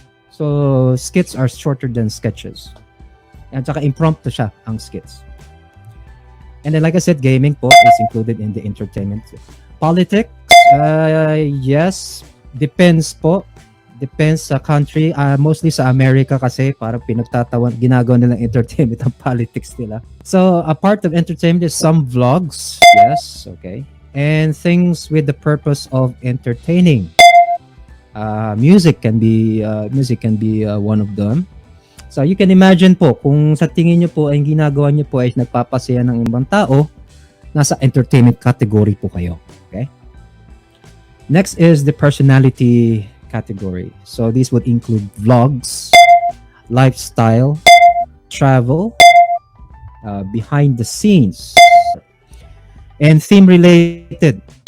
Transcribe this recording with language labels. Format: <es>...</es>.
<en>So skits are shorter than sketches.</en> <tl>At saka impromptu siya ang skits.</tl> <en>And then like I said, gaming po is included in the entertainment. Politics, yes, depends po.</en> <tl>Depends sa country. Mostly sa America kasi parang pinagtatawan, ginagawa nilang entertainment ang politics nila.</tl> <en>So, a part of entertainment is some vlogs. Yes, okay. And things with the purpose of entertaining. Music can be one of them.</en> <tl>So,</tl> <en>you can imagine</en> <tl>po, kung sa tingin nyo po ay ginagawa nyo po ay nagpapasaya ng ibang tao, nasa entertainment category po kayo.</tl> <en>Okay? Next is the personality category. So these would include vlogs, lifestyle, travel, behind the scenes, and theme related.</en>